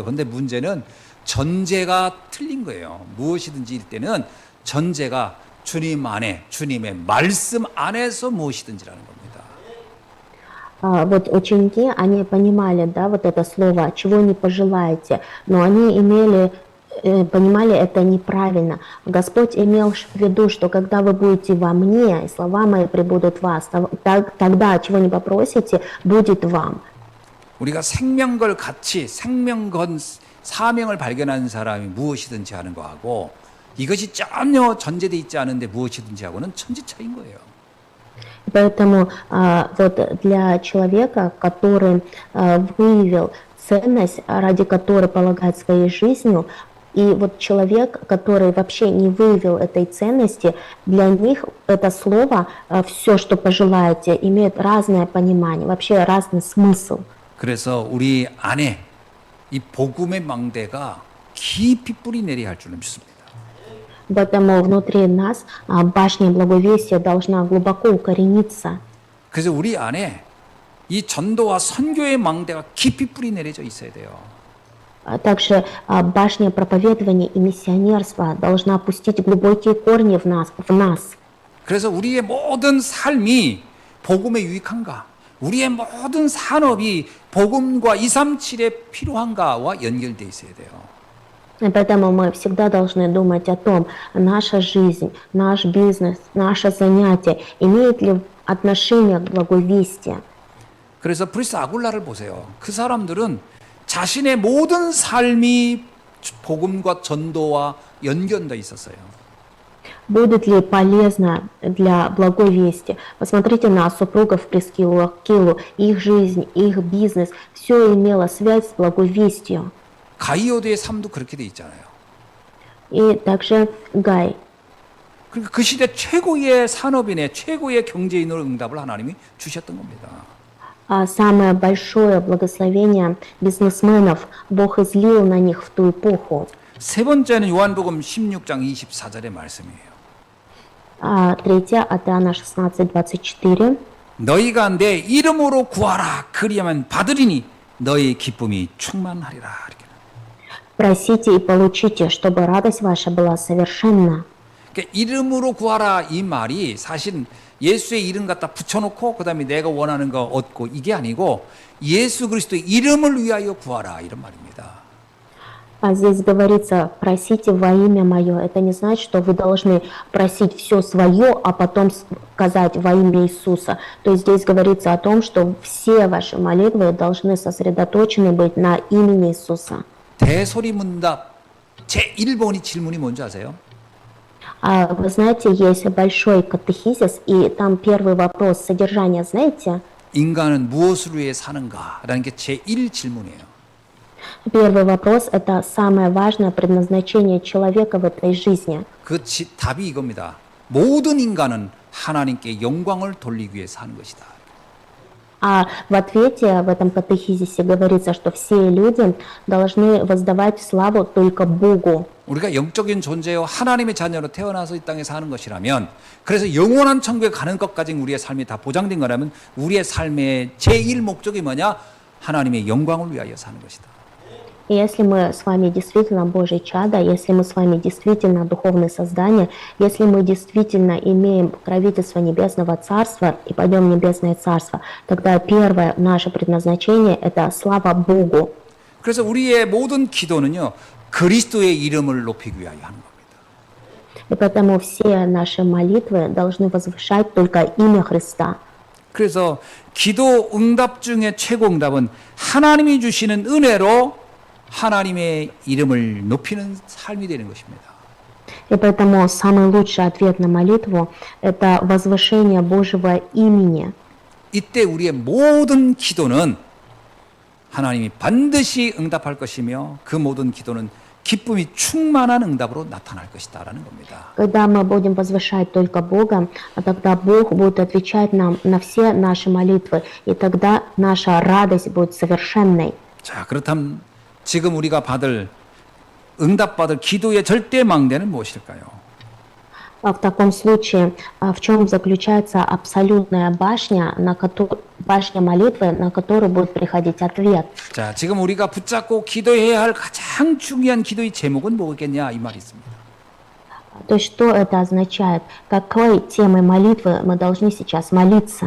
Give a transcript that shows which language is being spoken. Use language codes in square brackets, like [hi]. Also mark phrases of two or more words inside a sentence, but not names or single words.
[ko] 근데 문제는 전제가 틀린 거예요. 무엇이든지일 때는 전제가 주님 안에, 주님의 말씀 안에서 무엇이든지라는 겁니다. [ru] Вот ученики, они понимали, да, вот это слово, чего не пожелаете, но они понимали это неправильно. Господь имел в виду, что когда вы будете во мне, и слова мои прибудут в вас, тогда, чего не попросите, будет вам. [ko] 우리가 생명걸 같이 생명건 사명을 발견하는 사람이 무엇이든지 하는 거하고 이것이 전혀 전제되어 있지 않은데 무엇이든지 하고는 천지 차이인 거예요. [ru] Поэтому вот для человека, который выявил ценность, ради которой полагает своей жизнью, И вот человек, который вообще не выявил этой ценности, для них это слово «все, что пожелаете» имеет разное понимание, вообще разный смысл. [ko] 그래서 우리 안에 이 복음의 망대가 깊이 뿌리 내려야 할 줄 믿습니다. [ru] Поэтому внутри нас башня благовестия должна глубоко укорениться. [ko] 그래서 우리 안에 이 전도와 선교의 망대가 깊이 뿌리 내려져 있어야 돼요. [ru] Также башня проповедования и миссионерства должна пустить глубокие корни в нас. [ko] 그래서 우리의 모든 삶이 복음에 유익한가? 우리의 모든 산업이 복음과 237에 필요한가와 연결돼 있어야 돼요. [ru] И поэтому мы всегда должны думать о том, наша жизнь, наш бизнес, наше занятие имеет ли отношение к благовестию. [ko] 그래서 브리스 아굴라를 보세요. 그 사람들은 자신의 모든 삶이 복음과 전도와 연결돼 있었어요. [ru] Будет ли полезно для благовестия? Посмотрите на супругов Прискилу, Акилу, их жизнь, их бизнес, все имело связь с благовестием. [ko] 가이오드의 삶도 그렇게 돼 있잖아요. [ru] И также Гай. [ko] 그러니까 그 시대 최고의 산업인의 최고의 경제인으로 응답을 하나님이 주셨던 겁니다. [ru] Самое большое благословение бизнесменов Бог излил на них в ту эпоху. [ko] 세 번째는 요한복음 16장 24절의 말씀이에요. [ru] Третье от Иоанна 16:24. [ko] 너희가 내 이름으로 구하라 그리하면 받으리니 너희 기쁨이 충만하리라. 이렇게. [ru] Просите и получите, чтобы радость ваша была совершенна. [ko] 그러니까 이름으로 구하라 이 말이 사실 예수의 이름 갖다 붙여놓고 그다음에 내가 원하는 거 얻고 이게 아니고 예수 그리스도의 이름을 위하여 구하라 이런 말입니다. [ru] Здесь говорится, просите во имя мое. Это не значит, что вы должны просить все свое, а потом сказать во имя Иисуса. То есть здесь говорится о том, что все ваши молитвы должны сосредоточены быть на имени Иисуса. [ko] 대소리문답 제1번이 질문이 뭔지 아세요? [ru] Вы знаете, есть большой катехизис, и там первый вопрос содержания, знаете? [ko] 인간은 무엇을 위해 사는가? 라는 게 제1 질문이에요. [ru] Первый вопрос – это самое важное предназначение человека в этой жизни. [ko] 그 답이 이겁니다. 모든 인간은 하나님께 영광을 돌리기 위해 사는 것이다. [ru] А в ответе в этом катехизисе говорится, что все люди должны воздавать славу только Богу. [ko] 우리가 영적인 존재요 하나님의 자녀로 태어나서 이 땅에 사는 것이라면 그래서 영원한 천국에 가는 것까지 우리의 삶이 다 보장된 거라면 우리의 삶의 제1 목적이 뭐냐? 하나님의 영광을 위하여 사는 것이다. [ru] И если мы с вами действительно Божьи чада, если мы с вами действительно духовные создания, если мы действительно имеем покровительство Небесного Царства и пойдем в Небесное Царство, тогда первое наше предназначение – это слава Богу. [ko] 그래서 우리의 모든 기도는요 그리스도의 이름을 높이기 위하여 하는 겁니다. [ru] И поэтому все наши молитвы должны возвышать только имя Христа. [ko] 그래서 기도 응답 중에 최고 응답은 하나님이 주시는 은혜로 하나님의 이름을 높이는 삶이 되는 것입니다. [ru] И поэтому самый лучший ответ на молитву – это возвышение Божьего имени. [ko] 이때 우리의 모든 기도는 하나님이 반드시 응답할 것이며 그 모든 기도는 기쁨이 충만한 응답으로 나타날 것이다라는 겁니다. [ru] Когда мы будем возвышать только Бога, тогда Бог будет отвечать нам на все наши молитвы, и тогда наша радость будет совершенной. [ko] 자, 그렇다면 지금 우리가 응답받을 기도의 절대 망대는 무엇일까요? [ru] В таком случае, в чем заключается абсолютная башня, башня молитвы, на которую будет приходить ответ? [ko] 자, 지금 우리가 붙잡고 기도해야 할 가장 중요한 기도의 제목은 뭐겠냐 이 말이 있습니다. [ru] То есть что это означает? Какой темой молитвы мы должны сейчас молиться?